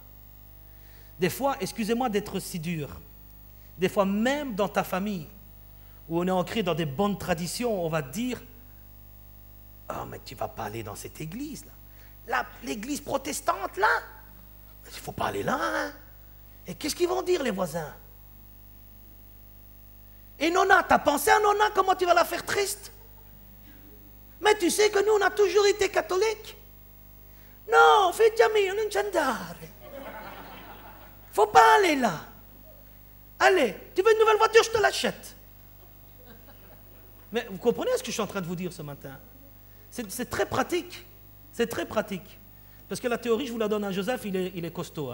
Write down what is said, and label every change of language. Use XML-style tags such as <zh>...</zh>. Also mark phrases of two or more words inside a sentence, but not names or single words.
<fr>Des fois, excusez-moi d'être si dur, des fois même dans ta famille, où on est ancré dans des bonnes traditions, on va te dire « Oh, mais tu ne vas pas aller dans cette église-là. L'église protestante, là, il ne faut pas aller là, hein. Et qu'est-ce qu'ils vont dire, les voisins? Et Nona, t'as pensé à Nona, comment tu vas la faire triste? Mais tu sais que nous, on a toujours été catholiques.</fr> <it>Non, figlio mio, non ci andare.</it> <fr>Faut pas aller là. Allez, tu veux une nouvelle voiture, je te l'achète. Mais vous comprenez ce que je suis en train de vous dire ce matin? C'est très pratique. C'est très pratique. Parce que la théorie, je vous la donne à Joseph, il est costaud.</fr>